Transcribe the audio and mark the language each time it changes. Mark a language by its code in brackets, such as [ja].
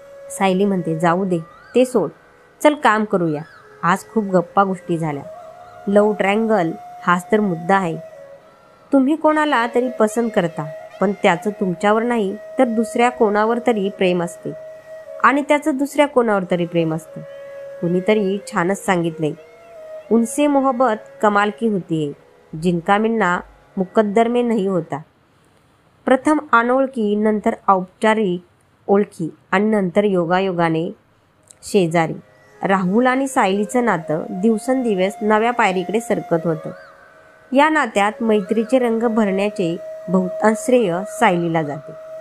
[mr] सायली म्हणते, जाऊ दे, ते सोड. चल काम करूया. आज खूप गप्पा गोष्टी झाल्या. लव्ह ट्रँगल हाच तर मुद्दा आहे. तुम्ही कोणाला तरी पसंत करता, पण त्याचं तुमच्यावर नाही तर दुसऱ्या कोणावर तरी प्रेम असते, आणि त्याचं दुसऱ्या कोणावर तरी प्रेम असतं. कुणीतरी छानच सांगितले, [hi] उनसे मोहब्बत कमाल की होती है, जिनका मिलना मुकद्दर में नहीं होता. [mr] प्रथम अनोळखी, नंतर औपचारिक ओळखी आणि नंतर योगायोगाने शेजारी. राहुल आणि सायलीचं नातं दिवसेंदिवस नव्या पायरीकडे सरकत होतं. या नात्यात मैत्रीचे रंग भरण्याचे बहुतांश श्रेय सायलीला जाते.